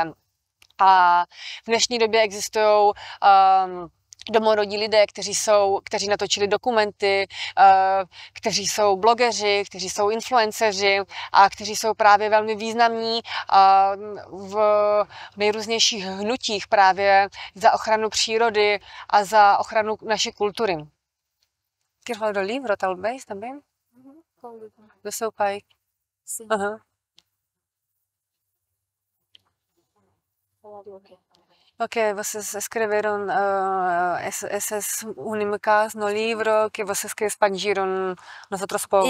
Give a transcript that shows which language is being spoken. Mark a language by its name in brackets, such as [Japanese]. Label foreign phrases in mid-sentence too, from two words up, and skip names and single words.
[Czech] A v dnešní době existují domorodí lidé, kteří natočili dokumenty, kteří jsou blogeři, kteří jsou influenceři a kteří jsou právě velmi významní v nejrůznějších hnutích právě za ochranu přírody a za ochranu naší kultury. [Portuguese] Quer falar do livro, talvez, também? Do seu pai? Sim. Aham. Ok, vocês escreveram essas únicas no livro que vocês que expandiram nos outros povos.